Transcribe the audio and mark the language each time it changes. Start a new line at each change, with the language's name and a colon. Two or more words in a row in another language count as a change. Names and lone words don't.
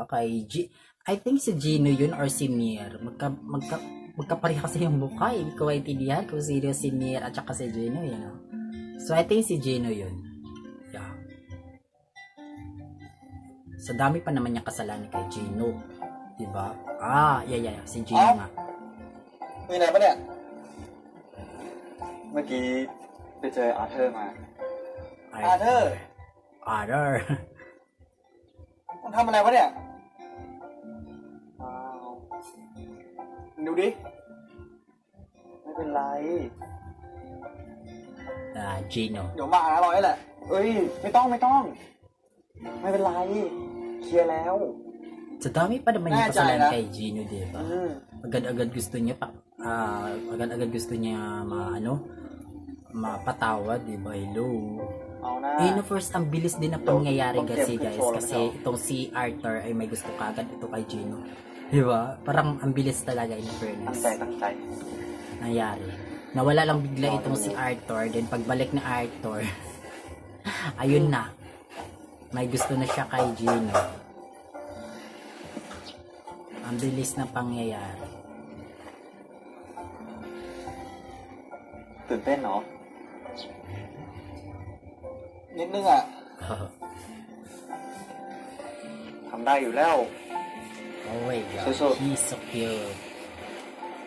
English: I think
Filipino: si Gino yun or si Mir. Magkapareha kasi yung mukha. Hindi ko maintindihan kung sino si Mir at saka si Gino,
English: you know. So I think
Filipino: si Gino yun. Yeah. Sa dami pa naman yung kasalanan kay Gino, 'di ba? Yeah, si Gino nga.
Thai: มีไหนปะเนี่ย เมื่อกี้ไปเจออาร์เธอร์มา อาร์เธอร์ มันทำอะไรวะเนี่ยดูดิ ไม่เป็นไร
Filipino: Gino.
Thai: เดี๋ยวมาอร่อยแหละเอ้ย ไม่ต้อง ไม่เป็นไร เคลียร์แล้ว
Filipino: Sa dami pa naman yung kasalanan kay Gino, 'di ba? Agad-agad gusto niya gusto niya mapatawad, 'di ba?
English: Hello.
Filipino: First, ang bilis din na pangyayari kasi guys, kasi itong si Arthur ay may gusto kagad ito kay Gino. 'Di ba? Parang ang bilis talaga,
English: in fairness.
Thai: ตั้งใจ
Filipino: Nangyari. Nawala lang bigla itong si Arthur, then pagbalik ni Arthur, ayun na. May gusto na siya kay Gino. Ang bilis na pangyayari.
Thai: ตื่นเต้นเนาะนิดนึงอ่ะ ทำได้อยู่แล้ว
English: Oh my god, So- he's so cute.